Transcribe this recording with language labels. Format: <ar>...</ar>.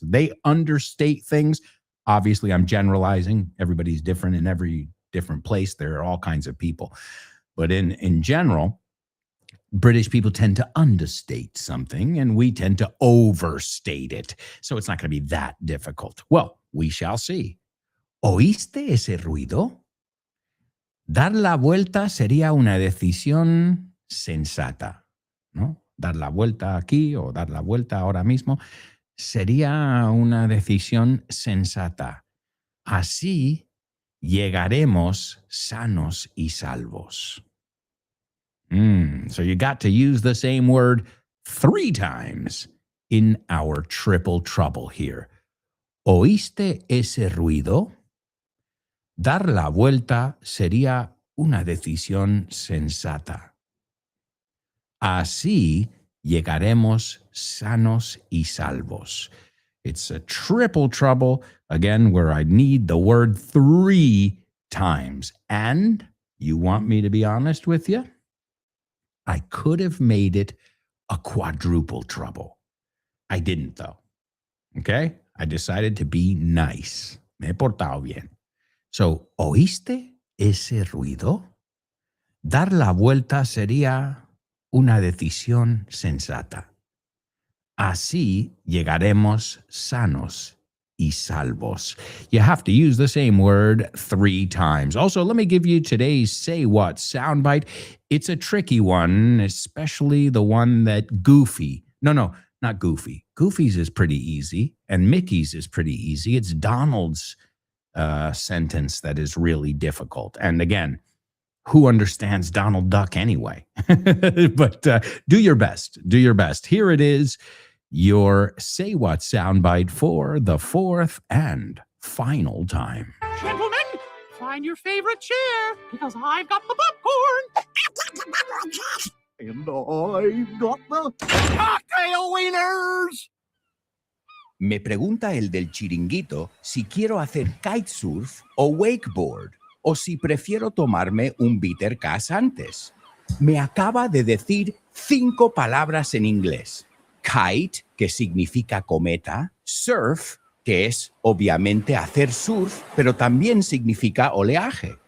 <en>They understate things. Obviously, I'm generalizing. Everybody's different in every different place. There are all kinds of people. But in general, British people tend to understate something, and we tend to overstate it. So it's not going to be that difficult. Well, we shall see.</en> <es>¿Oíste ese ruido? Dar la vuelta sería una decisión sensata, ¿no? Dar la vuelta aquí o dar la vuelta ahora mismo sería una decisión sensata. Así llegaremos sanos y salvos.</es> <en>So you got to use the same word 3 times in our triple trouble here.</en> <es>¿Oíste ese ruido? Dar la vuelta sería una decisión sensata. Así llegaremos sanos y salvos.</es> <en>It's a triple trouble, again, where I need the word 3 times. And you want me to be honest with you? I could have made it a quadruple trouble. I didn't, though. Okay? I decided to be nice.</en> <es>Me he portado bien. So, ¿oíste ese ruido? Dar la vuelta sería una decisión sensata. Así llegaremos sanos y salvos.</es> <en>You have to use the same word 3 times. Also, let me give you today's Say What soundbite. It's a tricky one, especially the one that Goofy. No, not Goofy. Goofy's is pretty easy, and Mickey's is pretty easy. It's Donald's sentence that is really difficult. And again, who understands Donald Duck anyway? But do your best. Do your best. Here it is, your Say What soundbite for the 4th and final time. Gentlemen, find your favorite chair because I've got the popcorn. And I've got the cocktail wieners.</en> <es>Me pregunta el del chiringuito si quiero hacer kitesurf o wakeboard, o si prefiero tomarme un bitter cass antes. Me acaba de decir 5 palabras en inglés. Kite, que significa cometa. Surf, que es obviamente hacer surf, pero también significa oleaje.</es>